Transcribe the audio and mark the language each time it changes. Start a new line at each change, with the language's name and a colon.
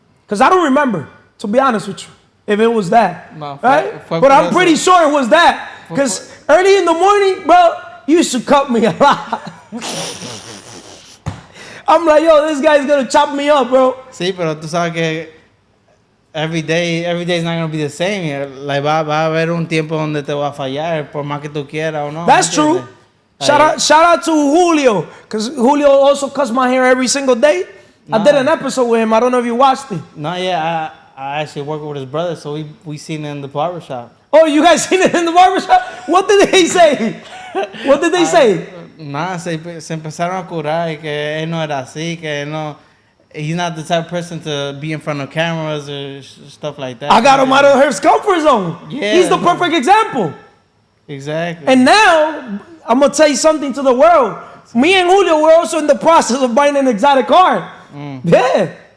English: Because I don't remember, to be honest with you, if it was that. No, right? But I'm pretty sure it was that. Because early in the morning, bro, you used to cut me a lot. I'm like, yo, this guy's going to chop me up, bro.
Spanish: Sí, pero tú sabes que
English: every day is not going to be the same.
Spanish: Like, va a haber un tiempo donde te va a fallar, por más que tú quieras o no.
English: That's true. Shout out to Julio, because Julio also cuts my hair every single day. I did an episode with him. I don't know if you watched it. No, yeah, I actually work with his brother, so we seen it in the barbershop. Oh, you guys seen it in the barbershop? What did they say? What did they say?
Spanish: Nada, se empezaron a curar y que él no era así, que él no...
English: He's not the type of person to be in front of cameras or stuff like that. I got him out of his comfort zone. Yeah, He's the perfect example. Exactly. And now, I'm going to tell you something to the world. Me and Julio, we're also in the process of buying an exotic car. Yeah.